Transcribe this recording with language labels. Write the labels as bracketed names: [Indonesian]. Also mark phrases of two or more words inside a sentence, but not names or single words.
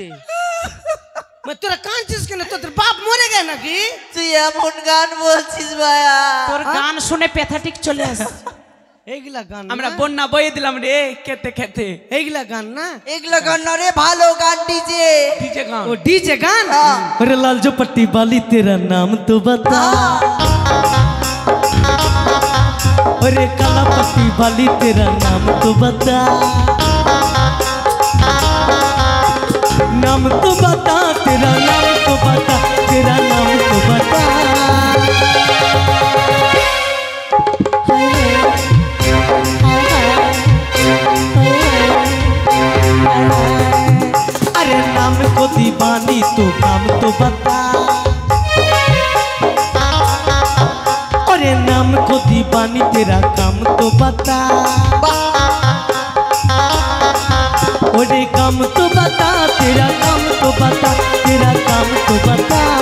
[Bangla] তোরা কাঁদছিস কেন? তোদের বাপ মরে গেছে নাকি? তুই এমন গান বলছিস ভাইয়া। তোর গান শুনে প্যাথাটিক চলে আসে। এইগুলা গান আমরা না? বন্যা বয়ে দিলাম রে খেতে খেতে। এইগুলা গান না? এগুলা গান না রে, ভালো গান ডিজে। ডিজে গান। ও ডিজে গান। [Hindi] हाँ। अरे लाल जो पट्टी वाली तेरा नाम तो बता। अरे काला पट्टी वाली तेरा नाम तो बता। नाम तो बता, तेरा नाम तो बता, तेरा नाम तो बता। अरे नाम को दीवानी तो काम तो बता, अरे नाम को दीवानी तेरा काम तो बता, अरे काम तो बता, तेरा काम तो बता, तेरा काम तो बता।